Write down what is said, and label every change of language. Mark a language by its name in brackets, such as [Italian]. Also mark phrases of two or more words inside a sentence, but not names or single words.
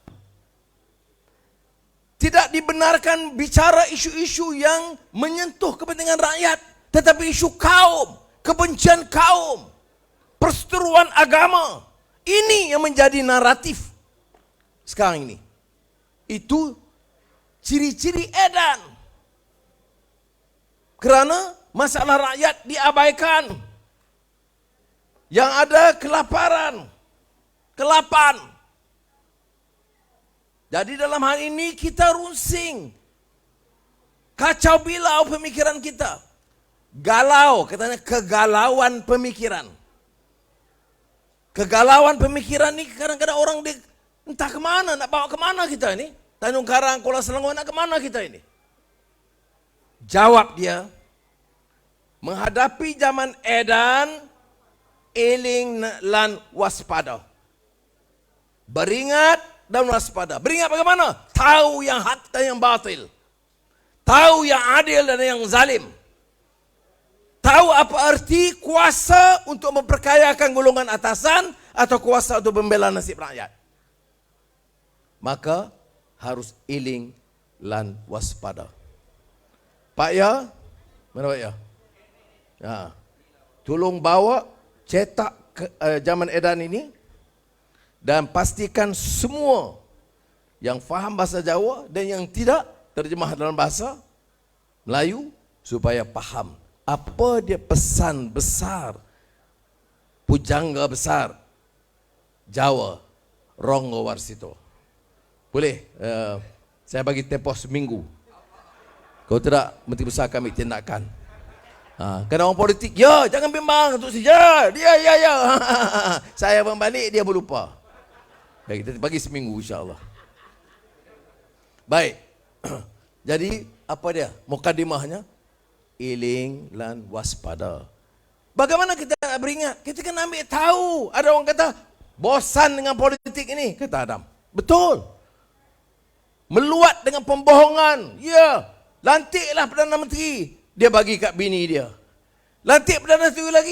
[Malay] Tidak dibenarkan bicara isu-isu yang menyentuh kepentingan rakyat, tetapi isu kaum, kebencian kaum, perseteruan agama. Ini yang menjadi naratif sekarang ini. Itu ciri-ciri edan. Kerana masalah rakyat diabaikan. Yang ada kelaparan, kelapan. Jadi dalam hal ini kita runsing. Kacau bilau pemikiran kita. Galau, katanya kegalauan pemikiran. Kegalauan pemikiran ni kadang-kadang orang dia entah kemana, nak bawa kemana kita ini. Tanjung Karang, Kuala Selangor, nak kemana kita ini? Jawab dia, menghadapi zaman edan, [Javanese] eling lan waspada. [Malay] Beringat dan waspada. Beringat bagaimana? Tahu yang hak dan yang batil. Tahu yang adil dan yang zalim. Tahu apa arti kuasa untuk memperkayakan golongan atasan atau kuasa untuk membela nasib rakyat. Maka harus [Javanese] iling lan waspada. [Malay] Pak Ya, mana Pak Ya? Ya. Tolong bawa cetak zaman edan ini dan pastikan semua yang faham bahasa Jawa dan yang tidak terjemah dalam bahasa Melayu supaya faham apa dia pesan besar pujangga besar Jawa Ronggo Warsito. Boleh saya bagi tempoh seminggu. Kalau tidak Menteri Besar kami tindakan. Kadang orang politik, ya jangan bimbang untuk saja. Dia ya. Saya membalik dia berlupa. Ya, kita bagi seminggu insya-Allah. Baik. Jadi apa dia? Mukadimahnya [Javanese] iling lan waspada. [Malay] Bagaimana kita nak beringat? Kita kena ambil tahu. Ada orang kata bosan dengan politik ini, kata Adam. Betul. Meluat dengan pembohongan. Ya. Lantiklah Perdana Menteri. Dia bagi kat bini dia. Lantik Perdana Menteri lagi.